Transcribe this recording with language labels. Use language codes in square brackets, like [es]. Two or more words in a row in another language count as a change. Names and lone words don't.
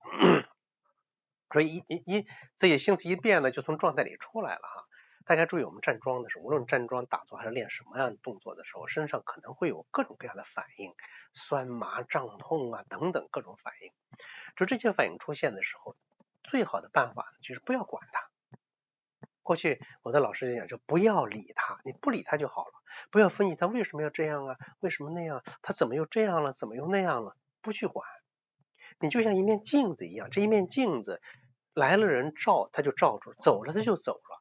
[zh] 所以自己性子一變呢，就從狀態裡出來了哈。大家注意，我們站樁的時候，無論站樁打坐還是練什麼樣的動作的時候，身上可能會有各種各樣的反應，酸麻脹痛啊等等各種反應。就這些反應出現的時候，最好的辦法就是不要管它。過去我的老師就講，就不要理他，你不理他就好了，不要分析他為什麼要這樣啊，為什麼那樣，他怎麼又這樣了，怎麼又那樣了，不去管。你就像一面鏡子一樣，這一面鏡子來了人照，他就照住，走了他就走了。